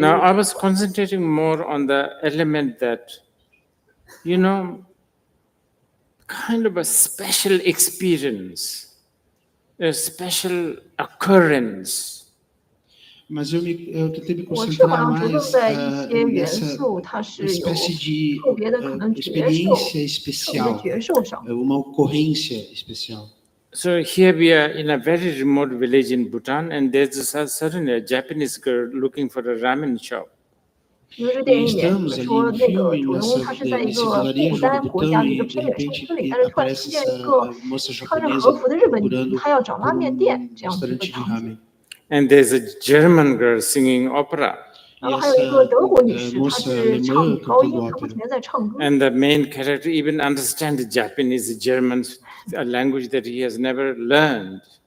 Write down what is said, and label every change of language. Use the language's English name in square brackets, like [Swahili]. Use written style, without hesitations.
[English] Now I was concentrating more on the element that, kind of a special experience. A special occurrence. [Portuguese] Mas eu tentei me concentrar mais nessa espécie de experiência especial, uma ocorrência especial. [English] So here we are in a very remote village in Bhutan, and there's suddenly a Japanese girl looking for a ramen shop. [Chinese] 比如说电影里面说那个主人公他是在一个不丹国家的一个偏远城村里，但是突然出现一个穿着和服的日本女，她要找拉面店这样的一个场景。 [English] And there's a German girl singing opera. [Chinese] 然后还有一个德国女士，她是唱女高音，她不停地在唱歌。 [English] And the main character even understands Japanese, German, a language that he has never learned.